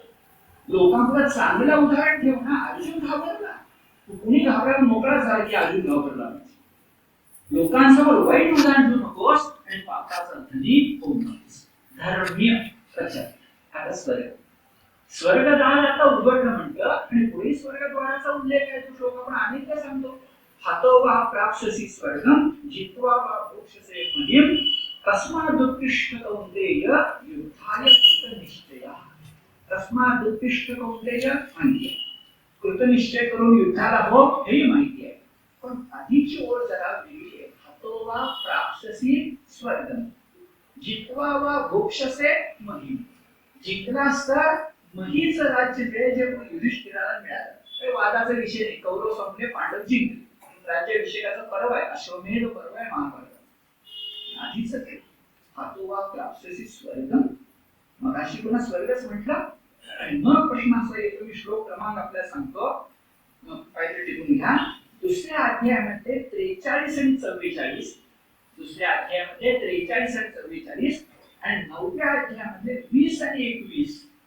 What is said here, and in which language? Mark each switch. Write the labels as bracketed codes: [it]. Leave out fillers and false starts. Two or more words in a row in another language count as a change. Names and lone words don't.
[mr] लोकांपुढे चांगलं उदाहरण ठेव ना. अर्जुन घाबरला, तू कुणी घाबरायला मोकळा झाला की अर्जुन घाबरला. लोकांसमोर वाईट उदाहरण ठेवू नकोस आणि पापाचा धनी होऊ नकोस. धर्मीय कशा आता स्वर्गद्वार आता उघडलं म्हणतं, आणि पुढे स्वर्गद्वाराचा उल्लेख आहे. तो श्लोक आपण अनेकदा सांगतो. [sa] हातो वा प्राप्स्यसि स्वर्गं जित्वा वा भोक्ष्यसे महीम् तस्मादुत्तिष्ठ कौन्तेय युद्धाय कृतनिश्चयः. तस्मादुत्तिष्ठ कौन्तेय [mr] म्हणजे कृतनिश्चय करून युद्धाला हो, हे माहिती आहे. पण आधीची ओळ जरा वेगळी आहे. [sa] हातो वा प्राप्स्यसि स्वर्गं जित्वा वा भोक्ष्यसे महीम्. [mr] जिंकलास तर महीच राज्य मिळेल, जे युधिष्ठिराला मिळालं. काही वादाचा विषय नाही. कौरव संपले, पांडव जिंकले. राज्याभिषेकाचा पर्व आहे, अश्वमेध पर्व आहे महाभारत. [sa] आधीच हातो वा प्राप्स्यसि स्वर्गं, [mr] मगाशी पुन्हा स्वर्गच म्हटलं. आणि मग प्रश्न असा येतो, मी श्लोक क्रमांक आपल्याला सांगतो, मग काहीतरी टिपून घ्या. दुसऱ्या अध्यायामध्ये 43 आणि 44, दुसऱ्या अध्यायामध्ये 43 आणि 44, आणि 9व्या अध्यायामध्ये 20 आणि 21.